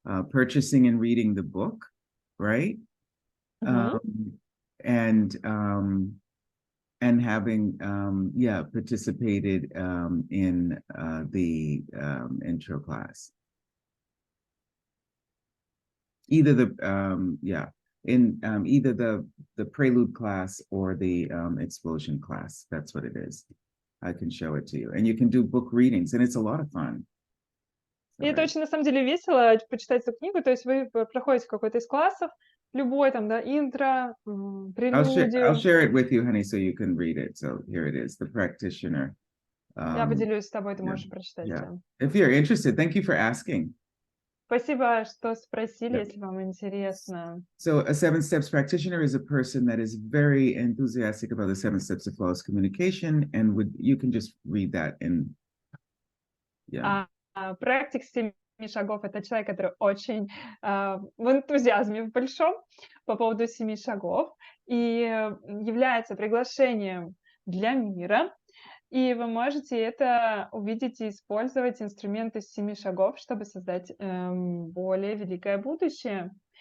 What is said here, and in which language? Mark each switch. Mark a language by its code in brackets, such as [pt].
[en] Purchasing and reading the book, right? And having participated in the intro class. Either either the prelude class or the explosion class. That's what it is. I can show it to you, and you can do book readings, and it's a lot of fun. [ru] И это очень, на самом деле, весело почитать эту книгу, то есть вы проходите какой-то из классов, любой там, да, интро, прелюдию. [en] I'll share it with you, honey, so you can read it. So here it is, the practitioner. [ru] Я поделюсь с тобой, ты можешь прочитать. [en] Yeah. If you're interested, thank you for asking. [ru] Спасибо, что спросили, если вам интересно. [en] So a 7 steps practitioner is a person that is very enthusiastic about the 7 steps of flawless communication, and you can just read that in. [ru] Практик с 7 шагов. Это человек, который очень в энтузиазме большом по поводу 7 шагов и является приглашением для мира. И вы можете это увидеть и использовать инструменты 7 шагов, чтобы создать более великое будущее.